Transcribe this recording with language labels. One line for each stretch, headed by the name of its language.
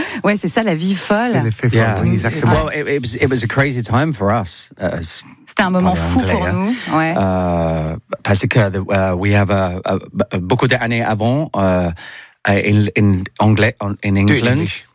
French: Ouais, c'est ça, la vie folle. C'est l'effet fou, oui, exactement.
English: Well, it was a crazy time for us.
French: C'était un moment fou pour nous, ouais. Parce que
English: we have
French: beaucoup d'années avant
English: in England.